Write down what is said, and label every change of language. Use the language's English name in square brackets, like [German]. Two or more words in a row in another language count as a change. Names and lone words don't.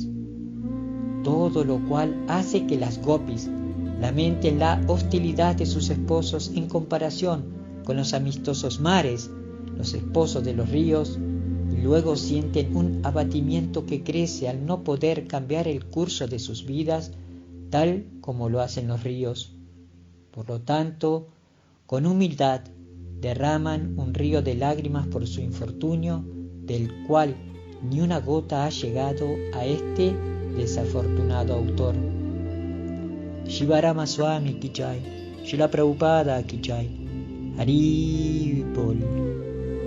[Spanish] Todo lo cual hace que las gopis lamenten la hostilidad de sus esposos en comparación con los amistosos mares, los esposos de los ríos, y luego sienten un abatimiento que crece al no poder cambiar el curso de sus vidas tal como lo hacen los ríos. Por lo tanto, con humildad derraman un río de lágrimas por su infortunio, del cual ni una gota ha llegado a este desafortunado autor. [Hindi] शिव राम स्वामी की जय, श्रील प्रभुपाद की जय, हरि बोल.